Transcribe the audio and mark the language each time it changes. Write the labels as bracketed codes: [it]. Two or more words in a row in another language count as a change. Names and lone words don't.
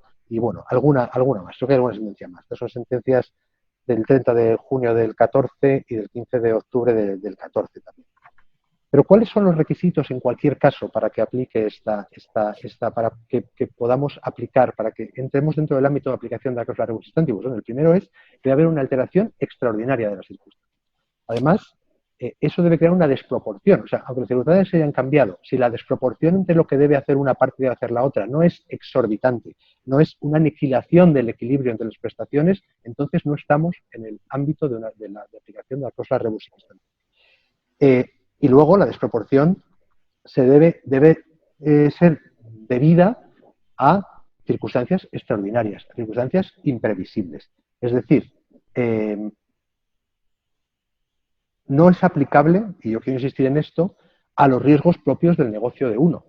[es] Y bueno, alguna más, creo que hay alguna sentencia más. Estas son sentencias del 30 de junio del 14 y del 15 de octubre del 14 también. Pero ¿cuáles son los requisitos en cualquier caso para que aplique para que podamos aplicar, para que entremos dentro del ámbito de aplicación de la cláusula [la] rebus stantibus? [es] Bueno, el primero es que debe haber una alteración extraordinaria de las circunstancias. Además, eso debe crear una desproporción. O sea, aunque las circunstancias se hayan cambiado, si la desproporción entre lo que debe hacer una parte y debe hacer la otra no es exorbitante, no es una aniquilación del equilibrio entre las prestaciones, entonces no estamos en el ámbito de aplicación de la cláusula [la] rebus stantibus. [es] Y luego la desproporción debe ser debida a circunstancias extraordinarias, a circunstancias imprevisibles. Es decir, no es aplicable, y yo quiero insistir en esto, a los riesgos propios del negocio de uno.